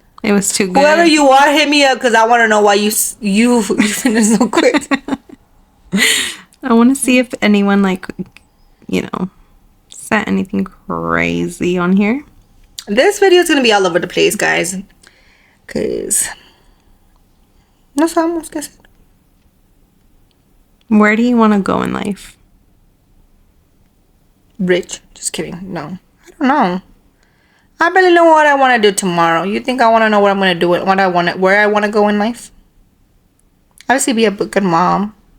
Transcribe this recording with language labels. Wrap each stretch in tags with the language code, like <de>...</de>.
<en>It was too good. Whoever you are, hit me up because I want to know why you finished so quick. I want to see if anyone said anything crazy on here. This video is going to be all over the place, guys.</en> <es>Because no sabemos qué hacer.</es> <en>Where do you want to go in life? Rich. Just kidding. No. I don't know. I barely know what I want to do tomorrow. You think I want to know what I'm going to do, where I want to go in life? Obviously be a good mom.</en>